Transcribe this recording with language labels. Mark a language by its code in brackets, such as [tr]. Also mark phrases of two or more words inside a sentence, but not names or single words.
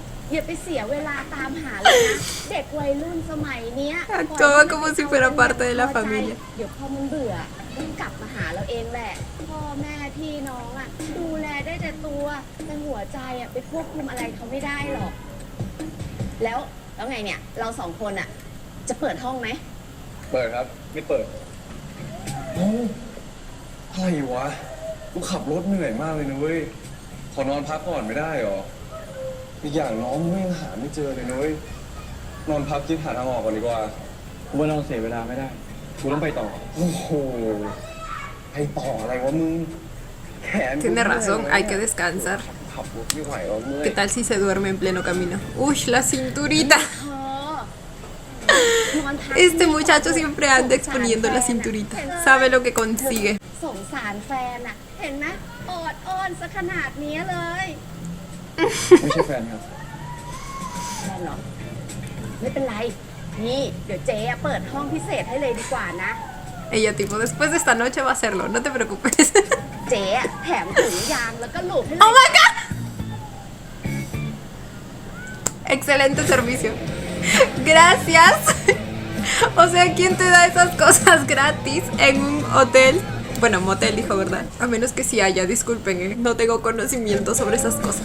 [th] อย่าไปเสียเวลาตามหาเลยนะ เด็กวัยรุ่นสมัยเนี้ย [es] Actuaba como si fuera parte de la familia. [th] เดี๋ยวพอมันเบื่อต้องกลับมาหาเราเองแหละ พ่อแม่พี่น้องอ่ะดูแลได้แต่ตัวแต่หัวใจอ่ะไปควบคุมอะไรเขาไม่ได้หรอก แล้วไงเนี่ยเราสองคนอ่ะจะเปิดห้องไหม เปิดครับ ไม่เปิดเอ้าอะไรวะ กูขับรถเหนื่อยมากเลยนะเว้ย ขอนอนพักก่อนไม่ได้หรอ อีกอย่างน้องไม่ยังหาไม่เจอเลยนะเว้ย นอนพักคิดหาทางออกก่อนดีกว่า กูว่านอนเสียเวลาไม่ได้ กูต้องไปต่อ โอ้โหไปต่ออะไรวะมึง แขน [es] Tiene razón, hay que descansar. [th] ขับรถไม่ไหวแล้วเมื่อย [es] ¿Qué tal si se duerme en pleno camino? Uy, la cinturita. [th] นอนพัก [es] Este muchacho siempre anda exponiendo la cinturita. Sabe lo que consigue. [th] สงสารแฟนอ่ะ เห็นไหมออดอ้อนซะขนาดนี้เลย ไม่ใช่แฟนครับ แฟนเหรอ ไม่เป็นไร นี่เดี๋ยวเจ๊เปิดห้องพิเศษให้เลยดีกว่านะ [es] Ella tipo, después de esta noche va a hacerlo, no te preocupes. [th] เจ๊แถมถุงยางแล้วก็หลูบให้เลย [en] ¡Oh my god! [es] Excelente servicio. Gracias. O sea, ¿quién te da esas cosas gratis en un hotel? Bueno, motel dijo, ¿verdad? A menos que sí haya, disculpen, no tengo conocimiento sobre esas cosas.